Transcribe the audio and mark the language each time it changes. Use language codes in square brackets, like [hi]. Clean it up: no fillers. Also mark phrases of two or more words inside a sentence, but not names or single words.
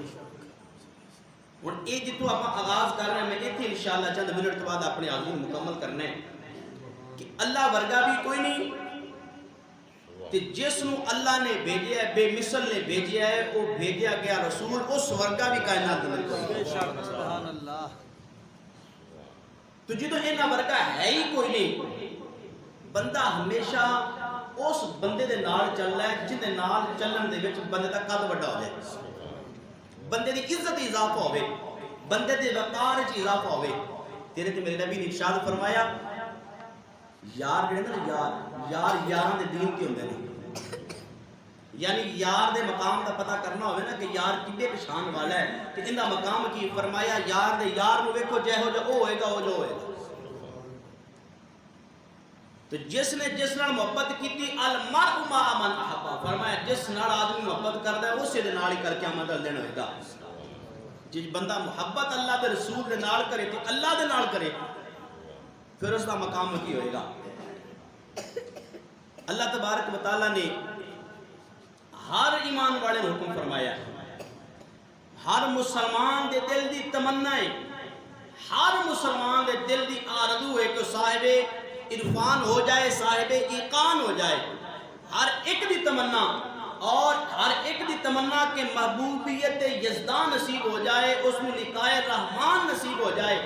[pa] اور یہ جتوں آپ آغاز کر رہے ہیں، میں ایتھے انشاءاللہ چند منٹ کے بعد اپنے آغاز مکمل کرنا ہے کہ اللہ ورگا بھی کوئی نہیں، تے جس نو اللہ نے بھیجیا ہے، بے مثل نے بھیجیا ہے، وہ بھیجیا گیا رسول اس ورگا بھی کائنات اندر کوئی نہیں۔ تو جدوں انہاں ورگا ہے ہی کوئی نہیں، بندہ ہمیشہ اس بندے دے نال چلنا ہے جن دے نال چلن دے وچ بندے دا قد بڑا ہو جائے، بندے دی عزت اضافہ ہوئے، بندے دے وقار وچ اضافہ ہوئے۔ تیرے تے میرے نبی نے ارشاد فرمایا یار جڑے نا یار یاراں دے دین کی ہوندے نے، یعنی یار دے مقام دا پتہ کرنا ہوئے نا کہ یار کنے پہچان والا ہے کہ ان دا مقام کی، فرمایا یار دے یار نو ویکھو جہو جا او ہوئے گا او جو ہوئے گا۔ تو جس نے جس نال محبت کیتی [ar] المرء مع من احب، [pa] فرمایا جس نال آدمی محبت کردا ہے اسی دے نال ہی کر قیامت دل دن ہوئے گا۔ جس بندہ محبت اللہ دے رسول دے نال کرے تے اللہ دے نال کرے پھر اس دا مقام کی ہوئے گا۔ اللہ تبارک و تعالیٰ نے ہر ایمان والے نے حکم فرمایا ہے، ہر مسلمان دے دل دی تمنا ہے، ہر مسلمان دے دل دی آرزو ہے کہ صاحب عرفان ہو جائے، صاحب ایقان ہو جائے، ہر ایک دی تمنا، اور ہر ایک دی تمنا کہ محبوبیت یزدان نصیب ہو جائے، اس میں لقاء رحمان نصیب ہو جائے۔